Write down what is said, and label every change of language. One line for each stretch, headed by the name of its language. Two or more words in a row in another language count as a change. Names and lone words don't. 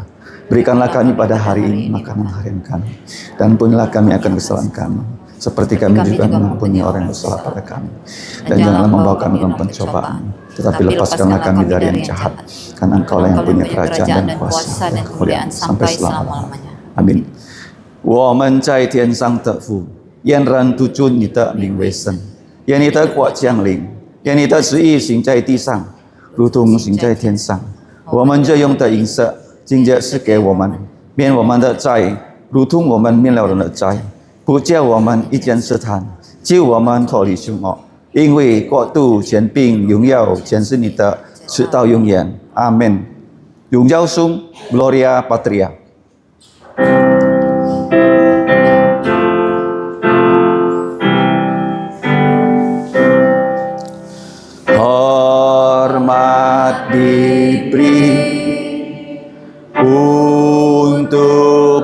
Indonesian: Berikanlah kami pada hari ini makanan harian kami, dan ampunilah kami akan kesalahan kami, seperti kami juga mengampuni orang yang bersalah pada kami. Dan janganlah membawa kami dalam pencobaan, tetapi lepaskanlah kami dari yang jahat, karena Engkau yang punya kerajaan dan kuasa dan kemuliaan sampai selama-lamanya. Amin.
Chinese: 我们在天上的父，愿人都尊你的名为圣，愿你的国降临，愿你的旨意行在地上，如同行在天上。我们这用的饮食，今日是给我们，免我们的债，如同我们免了人的债，不叫我们遇见试探，救我们脱离凶恶。因为国度、权柄、荣耀全是你的，直到永远。阿门。
Indonesian: 荣耀颂
Latin: Gloria Patria。
Indonesian: Hormat diberi untuk